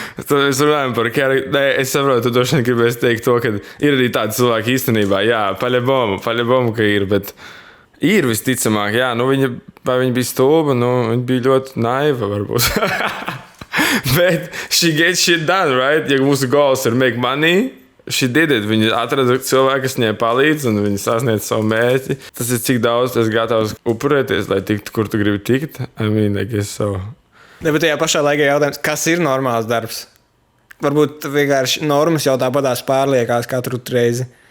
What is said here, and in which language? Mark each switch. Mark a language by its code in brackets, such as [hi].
[lv] Mēs runājam par karakteru. Es saprotu, tu droši vien gribēsi teikt to, ka ir arī tādi cilvēki īstenībā. Jā, paļabomu, ka ir, bet ir visticamāk, jā, nu vai viņa bija stulba, nu viņa bija ļoti naiva varbūt. [en] Bet she gets shit done, right? [lv] Ja mūsu [en] goals ir make money, she did it. [lv] Viņa atrada cilvēku, kas viņai palīdz, un viņa sasniedz savu mērķi. Tas ir cik daudz, es gatavs upurēties, lai tiktu, kur tu gribi tikt. [en] I mean, I guess so. [lv] Ne, bet tajā pašā laikā jautājums, kas ir normāls darbs? Varbūt vienkārši normas jau tāpatās pārliekās katru reizi.